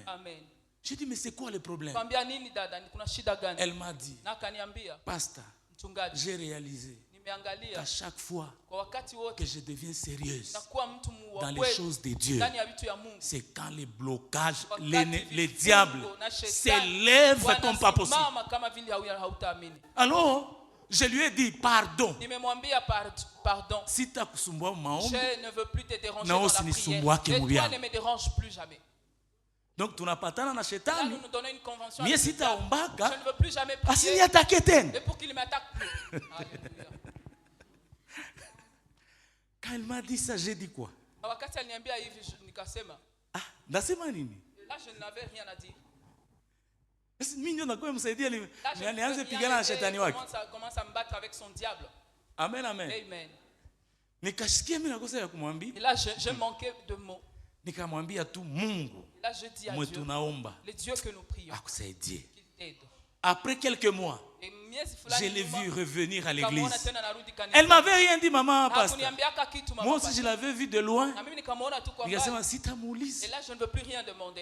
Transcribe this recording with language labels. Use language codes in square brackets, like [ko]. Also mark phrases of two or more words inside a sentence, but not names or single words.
[fr] J'ai dit, mais c'est quoi le problème? Elle m'a dit, pasteur, j'ai réalisé qu'à chaque fois que je deviens sérieuse dans les choses de Dieu, c'est quand les blocages, les diables s'élèvent comme pas possible. Alors, je lui ai dit pardon. Si tu as [sw] kusumbua maombi, [fr] je ne veux plus te déranger dans la prière. Et toi ne me dérange plus jamais. [sw] Donc tunapatana na shetani. [fr] Nous donnons une convention. Mais si tu as ombaka, je ne veux plus jamais prier. [sw] Asili attaquer tena. [fr] Et pour qu'il ne m'attaque plus. Quand elle m'a dit ça, j'ai dit quoi? [sw] Ah, nasema nini? [fr] Là, je n'avais rien à dire. [sw] Mimi ndio nakuwa msaidia nianze pigana na shetani wake. [fr] Commence à me battre avec son diable. Amen, amen. Amen. [sw] Nikasikia mimi nakosa ya kumwambia. [fr] Et là, je manquais de mots. [sw] Nikamwambia tu Mungu. [fr] Là, je dis à Dieu, le Dieu que nous prions, [sw] akusaidie. [fr] Après quelques mois, je l'ai vu revenir à l'église. Elle ne m'avait rien dit, maman, pasteur. Moi aussi, je l'avais vu de loin. Et là, je ne veux plus rien demander.